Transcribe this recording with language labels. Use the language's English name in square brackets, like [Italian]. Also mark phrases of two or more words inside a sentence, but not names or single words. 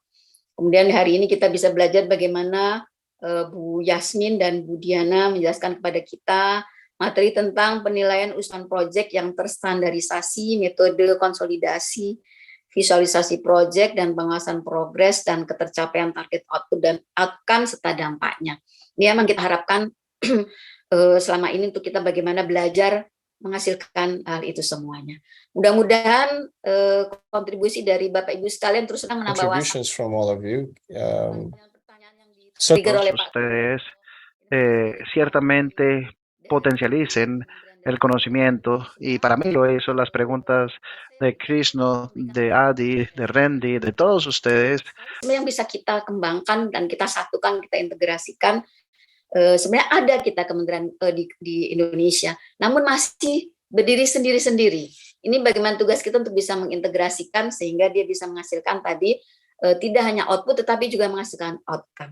[Indonesian] Kemudian hari ini kita bisa belajar bagaimana Bu Yasmin dan Bu Diana menjelaskan kepada kita materi tentang penilaian usulan proyek yang terstandarisasi, metode konsolidasi, visualisasi proyek dan pengawasan progres dan ketercapaian target output dan outcome serta dampaknya. Ini memang kita harapkan selama ini untuk kita bagaimana belajar menghasilkan hal itu semuanya. Mudah-mudahan kontribusi dari Bapak Ibu sekalian terus menambah wawasan. [English] From all of you. [Spanish] Ustedes ciertamente potencialicen el conocimiento, y para mí lo hizo las preguntas de Krishna, de Adi, de Randy, de todos ustedes. [Indonesian] Yang bisa kita kembangkan dan kita satukan, kita integrasikan. Sebenarnya ada kita kementerian di Indonesia, namun masih berdiri sendiri-sendiri. Ini bagaimana tugas kita untuk bisa mengintegrasikan sehingga dia bisa menghasilkan tadi tidak hanya output tetapi juga menghasilkan outcome.